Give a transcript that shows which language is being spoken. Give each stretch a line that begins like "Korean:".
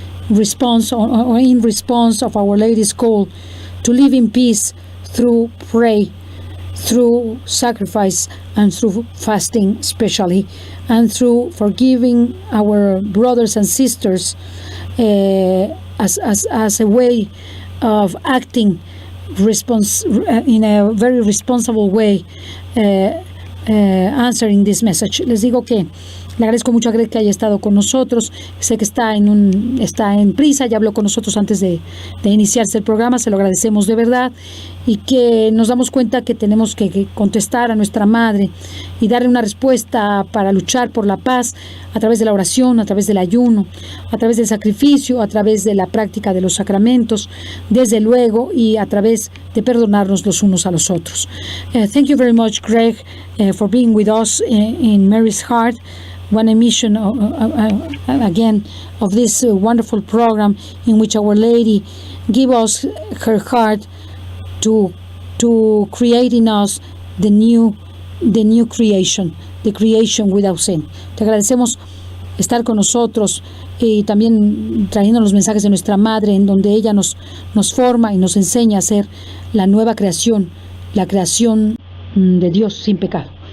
English: response or in response of Our Lady's call to live in peace through prayer, through sacrifice, and through fasting especially, and through forgiving our brothers and sisters as a way of acting in a very responsible way, answering this message.
Spanish: Les digo que le agradezco mucho a Greg que haya estado con nosotros. Sé que está en prisa, ya habló con nosotros antes de iniciarse el programa. Se lo agradecemos de verdad, y que nos damos cuenta que tenemos que contestar a nuestra madre y darle una respuesta para luchar por la paz a través de la oración, a través del ayuno, a través del sacrificio, a través de la práctica de los sacramentos, desde luego, y a través de perdonarnos los unos a los otros.
English: Thank you very much, Greg, for being with us in Mary's Heart, one emission again of this wonderful program in which Our Lady give us her heart to create in us the new creation, the creation without sin.
Spanish: Te agradecemos estar con nosotros y también trayendo los mensajes de nuestra madre, en donde ella nos forma y nos enseña a ser la nueva creación, la creación de Dios sin pecado.